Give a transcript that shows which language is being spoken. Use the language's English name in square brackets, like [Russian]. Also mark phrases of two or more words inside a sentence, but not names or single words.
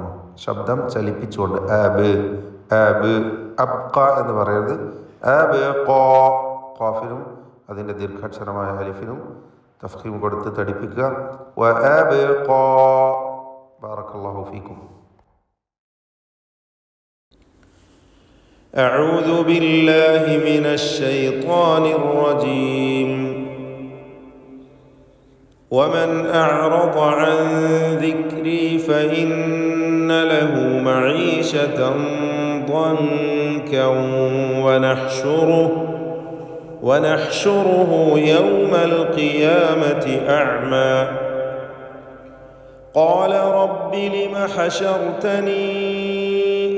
[Malayalam] ശബ്ദം ചലിപ്പിച്ചുകൊണ്ട് അബ് അബ് അബ്ഖ എന്ന് പറയരുത്. അബ്ഖാ ഖാഫിനും അതിൻ്റെ ദീർഘാക്ഷരമായ അലിഫിനും തഫ്ഖീം കൊടുത്ത് തടിപ്പിക്കുക. [Arabic] وأبقى. بارك الله فيكم. أعوذ بالله من الشيطان الرجيم. ومن أعرض عن ذكري فإن له معيشة ضنكا ونحشره يوم القيامة أعمى قال رب لم حشرتني